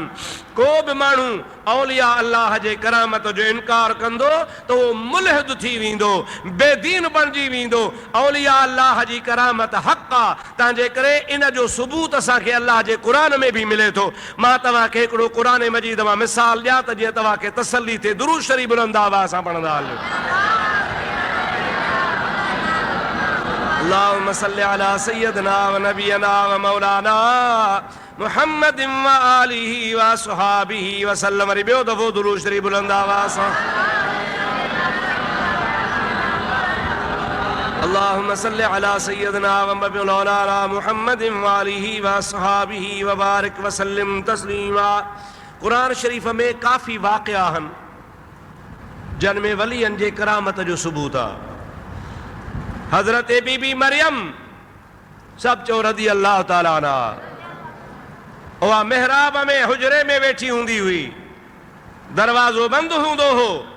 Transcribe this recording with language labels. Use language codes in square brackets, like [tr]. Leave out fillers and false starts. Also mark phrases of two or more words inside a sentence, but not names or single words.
[sd] को बि माण्हू औलिया अल्लाह जे करामत जो इनकार कंदो त उहो मुल्हिद थी वेंदो, बेदीन बणिजी वेंदो। औलिया अल्लाह जी करामत हक़ आहे। तंहिंजे करे इन जो सबूत असांखे अल्लाह जे क़ुरान में बि मिले थो। मां तव्हांखे हिकिड़ो क़ुरान मजीद मां मिसाल ॾियां त जीअं तव्हांखे तसल्ली थिए। दुरूद शरीफ़ बुलंद आवाज़ सां पढ़ंदा हलियो। [ar] اللهم صل على سيدنا ونبينا ومولانا محمد وآله وصحابه وسلم. [sd] वरी ॿियो दफ़ो दुरूद शरीफ़ बुलंद आवाज़ सां। [ar] اللهم صل على سيدنا ومولانا محمد وآله وصحابه وبارك وسلم تسليما. [sd] कुरान शरीफ़ में काफ़ी वाक़िया आहिनि जिन में वलियनि जे करामत जो सबूत आहे। हज़रत बीबी मरियम सब चो [ar] رضي الله تعالى عنها, [sd] उहा मेहराब में हुजरे में वेठी हूंदी हुई, दरवाज़ो बंदि हूंदो हो।